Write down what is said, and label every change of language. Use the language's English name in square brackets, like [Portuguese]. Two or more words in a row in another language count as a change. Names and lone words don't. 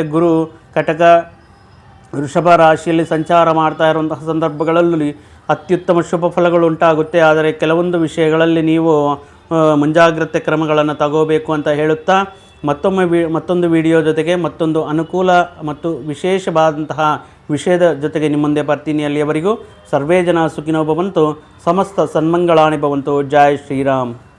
[Kannada] ಗುರು ಕಟಕ ವೃಷಭ ರಾಶಿಯಲ್ಲಿ ಸಂಚಾರ ಮಾಡ್ತಾ ಇರುವಂತಹ ಸಂದರ್ಭಗಳಲ್ಲಿ ಅತ್ಯುತ್ತಮ ಶುಭ ಫಲಗಳು ಉಂಟಾಗುತ್ತೆ. ಆದರೆ ಕೆಲವೊಂದು ವಿಷಯಗಳಲ್ಲಿ ನೀವು ಮುಂಜಾಗ್ರತೆ ಕ್ರಮಗಳನ್ನು ತಗೋಬೇಕು ಅಂತ ಹೇಳುತ್ತಾ ಮತ್ತೊಂದು ವಿಡಿಯೋ ಜೊತೆಗೆ ಮತ್ತೊಂದು ಅನುಕೂಲ ಮತ್ತು ವಿಶೇಷವಾದಂತಹ ವಿಷಯದ ಜೊತೆಗೆ ನಿಮ್ಮ ಮುಂದೆ ಬರ್ತೀನಿ. [Sanskrit] ಅಲ್ಲಿಯವರೆಗೂ ಸರ್ವೇ ಜನ ಸುಖಿನೋ ಭವಂತು, ಸಮಸ್ತ ಸನ್ಮಂಗಳಾನಿ ಭವಂತು. [Kannada] ಜೈ ಶ್ರೀರಾಮ್.